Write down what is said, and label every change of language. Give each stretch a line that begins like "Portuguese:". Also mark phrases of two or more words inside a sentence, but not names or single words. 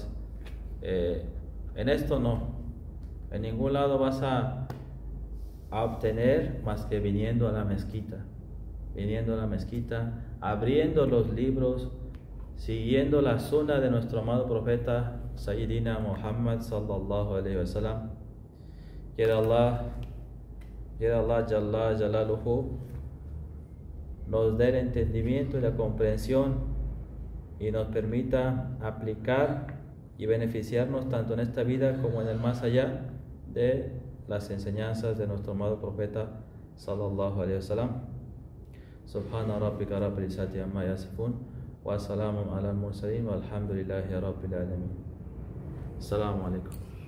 Spanish: En esto no, en ningún lado vas a obtener más que viniendo a la mezquita, abriendo los libros, siguiendo la sunna de nuestro amado profeta Sayyidina Muhammad
Arabic: صلى الله عليه وسلم.
Spanish: Quiera Allah
Arabic: جل جلاله
Spanish: nos dé el entendimiento y la comprensión y nos permita aplicar y beneficiarnos tanto en esta vida como en el más allá de las enseñanzas de nuestro amado profeta
Arabic: صلى الله عليه وسلم. سبحان ربك رب العزة عما يصفون وسلام على المرسلين والحمد لله رب العالمين. السلام عليكم.